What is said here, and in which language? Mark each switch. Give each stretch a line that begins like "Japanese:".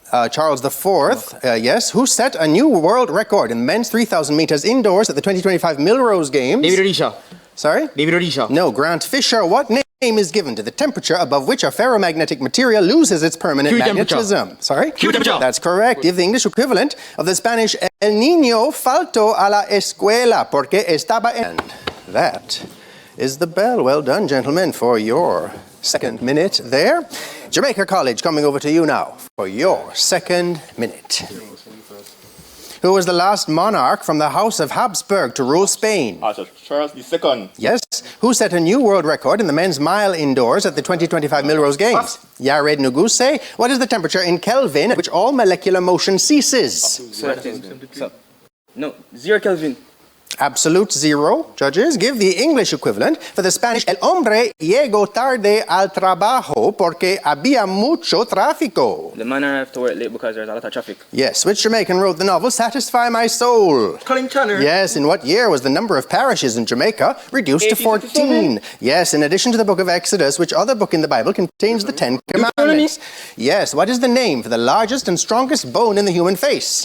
English: Charles IV, yes, who set a new world record in men's 3,000 meters indoors at the 2025 Millrose Games. David Odisha. Sorry? David Odisha. No, Grant Fisher. What name is given to the temperature above which a ferromagnetic material loses its permanent magnetism? Sorry? Q temperature. That's correct. Give the English equivalent of the Spanish
Spanish: El niño faltó a la escuela porque estaba en.
English: That is the bell. Well done, gentlemen, for your second minute there. Jamaica College, coming over to you now for your second minute. Who was the last monarch from the House of Habsburg to rule Spain? Charles II. Yes. Who set a new world record in the men's mile indoors at the 2025 Millrose Games? Yared Nuguse. What is the temperature in Kelvin at which all molecular motion ceases? No, 0 Kelvin. Absolute 0. Judges, give the English equivalent for the Spanish.
Spanish: El hombre llegó tarde al trabajo porque había mucho tráfico.
English: The man arrived to work late because there's a lot of traffic. Yes. Which Jamaican wrote the novel Satisfy My Soul? Colin Tanner. Yes. In what year was the number of parishes in Jamaica reduced to 14? Yes. In addition to the book of Exodus, which other book in the Bible contains the 10 Commandments? Yes. What is the name for the largest and strongest bone in the human face?